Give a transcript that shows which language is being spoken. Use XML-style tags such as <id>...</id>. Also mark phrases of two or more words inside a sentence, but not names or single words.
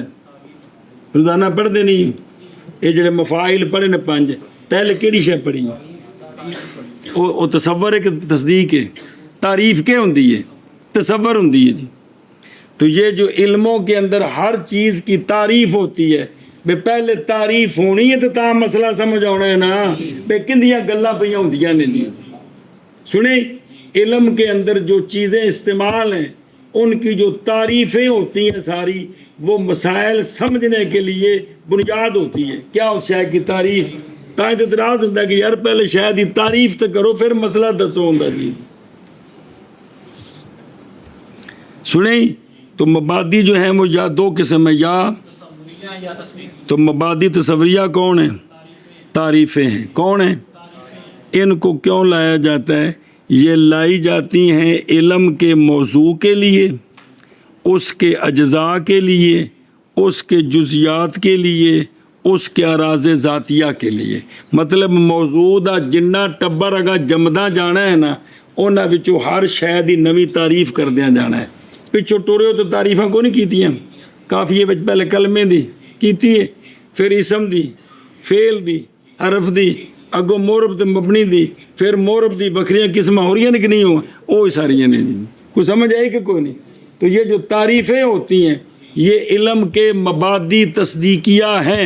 <pa>روزانہ پڑھتے نہیں یہ جڑے مفاعل پڑھے نے 5 پہلے کیڑی شے پڑھی؟</pa> <ur>وہ تصور ہے کہ تصدیق ہے.</ur> <pa>تعریف کیا ہوندی ہے؟ تصور ہوندی ہے جی.</pa> <ur>تو یہ جو علموں کے اندر ہر چیز کی تعریف ہوتی ہے،</ur> <pa>بے پہلے تعریف ہونی ہے تو تا مسئلہ سمجھ آنا ہے نا. بے کندیاں گلاں پئیاں ہوندیاں نے جی.</pa> <ur>سنیں، علم کے اندر جو چیزیں استعمال ہیں ان کی جو تعریفیں ہوتی ہیں ساری، وہ مسائل سمجھنے کے لیے بنیاد ہوتی ہے. کیا اس شے کی تعریف؟</ur> <pa>تاں اعتراض ہوتا ہے کہ یار پہلے شے دی تعریف تو کرو پھر مسئلہ دسو ہوندا جی.</pa> <ur>سنیں، تو مبادی جو ہیں وہ یا 2 قسم ہے، یا تو مبادی تصوریہ کون ہیں؟ تعریفیں ہیں. کون ہیں؟ ان کو کیوں لایا جاتا ہے؟ یہ لائی جاتی ہیں علم کے موضوع کے لیے، اس کے اجزاء کے لیے، اس کے جزیات کے لیے، اس کے اراض ذاتیہ کے لیے.</ur> <pa>مطلب موضوع دا جنہ ٹبر اگا جمدا جانا ہے نا، انہاں وچوں ہر شے دی نویں تعریف کردیاں جانا ہے. پچھوں ٹورے ہو تو تعریفاں کو نہیں کیتیاں. کافیے وچ پہلے کلمے دی کیتی ہے، پھر اسم دی، فعل دی، حرف دی، اگوں مورب تے مبنی دی، پھر مورب دی بکریاں قسمیں ہو رہی ہیں کہ نہیں ہو، وہ ساریاں نے جی. کوئی سمجھ آئی کہ کوئی نہیں؟</pa> <ur>تو یہ جو تعریفیں ہوتی ہیں یہ علم کے مبادی تصدیقیہ ہیں.</ur>